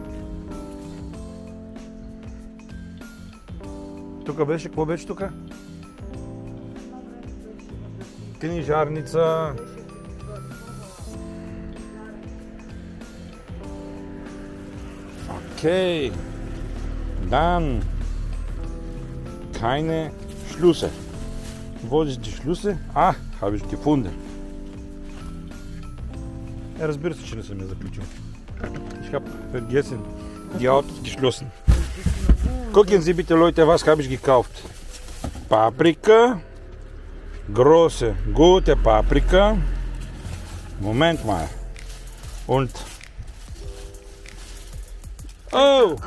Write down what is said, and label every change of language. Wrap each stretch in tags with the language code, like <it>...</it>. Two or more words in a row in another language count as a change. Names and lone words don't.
<bg>Тук беше, какво беше тук? Книжарница. Окей.</bg> <de>Dann keine Schlüsse. Wo ist die Schlüsse? Ah, habe ich gefunden.</de> <bg>Разбира се, че не съм я заключил.</bg> <de>Ich habe vergessen, die Autos geschlossen. Gucken Sie bitte, Leute, was habe ich gekauft? Paprika. Große, gute Paprika. Moment mal. Und... Oh!</de>